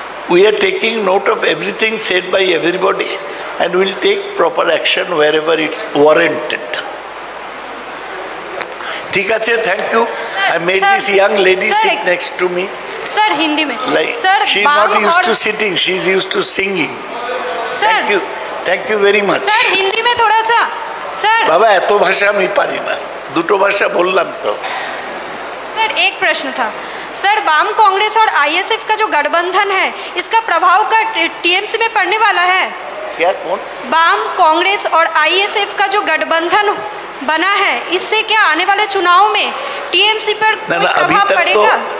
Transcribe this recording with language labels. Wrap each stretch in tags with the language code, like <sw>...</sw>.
<en>We are taking note of everything said by everybody, and will take proper action wherever it's warranted.</en> <hi>ठीक है,</hi> <en>thank you. I made this young lady sit next to me.</en> <hi>Sir Hindi में</hi> <en>Sir she is not used to sitting, she is used to singing. Thank you very much.</en> <hi>Sir Hindi में थोड़ा सा sir</hi> <bn>बाबा এত ভাষা আমি পারি না, দুটো ভাষা বললাম তো।</bn> <hi>सर एक प्रश्न था सर, वाम कांग्रेस और आईएसएफ का जो गठबंधन है, इसका प्रभाव का टीएमसी में पड़ने वाला है क्या? कौन? वाम कांग्रेस और आईएसएफ का जो गठबंधन बना है, इससे क्या आने वाले चुनाव में टीएमसी पर प्रभाव पड़ेगा?</hi>